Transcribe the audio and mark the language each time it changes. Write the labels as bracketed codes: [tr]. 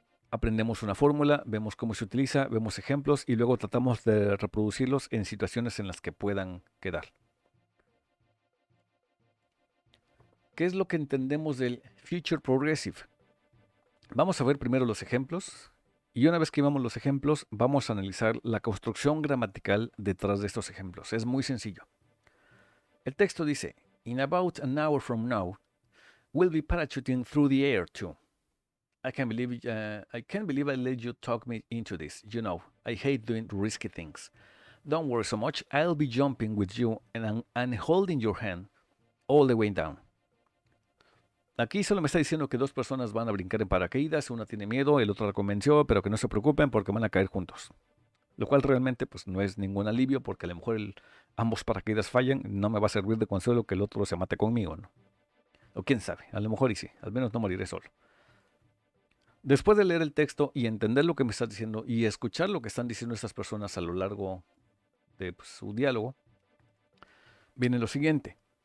[es] Aprendemos una fórmula, vemos cómo se utiliza, vemos ejemplos y luego tratamos de reproducirlos en situaciones en las que puedan quedar. ¿Qué es lo que entendemos del Future Progressive? Vamos a ver primero los ejemplos y una vez que vemos los ejemplos vamos a analizar la construcción gramatical detrás de estos ejemplos. Es muy sencillo. El texto dice: [en] In about an hour from now, we'll be parachuting through the air too. I can't believe I let you talk me into this. You know, I hate doing risky things. Don't worry so much. I'll be jumping with you and holding your hand all the way down. [es] Aquí solo me está diciendo que 2 personas van a brincar en paracaídas, una tiene miedo, el otro la convenció, pero que no se preocupen porque van a caer juntos. Lo cual realmente pues no es ningún alivio porque a lo mejor ambos paracaídas fallan, no me va a servir de consuelo que el otro se mate conmigo, ¿no? O quién sabe, a lo mejor y sí, al menos no moriré solo. Después de leer el texto y entender lo que me estás diciendo y escuchar lo que están diciendo estas personas a lo largo de su diálogo, viene lo siguiente.